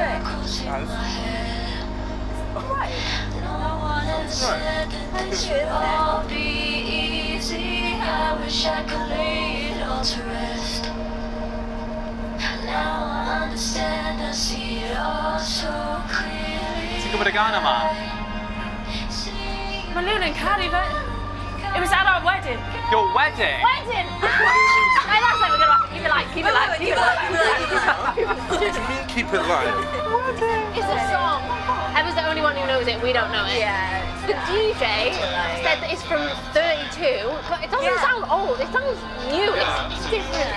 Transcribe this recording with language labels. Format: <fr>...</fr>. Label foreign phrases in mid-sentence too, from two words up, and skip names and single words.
<en>All be easy. I wish I could lay it all to rest. Now I understand. I see it all so clearly.</en> <cy>Ti'n gwybod y gan yma? Mae Luna yn caru fe.</cy> <en>It was at our wedding. Your wedding? Wedding! Hey, that's like we're gonna keep it light, keep it light, keep it light. What do you mean keep it light? It's a song. Eva's the only one who knows it, we don't know it. Yeah. The DJ said that it's from 32, but it doesn't sound old, it sounds new, it's different.</en>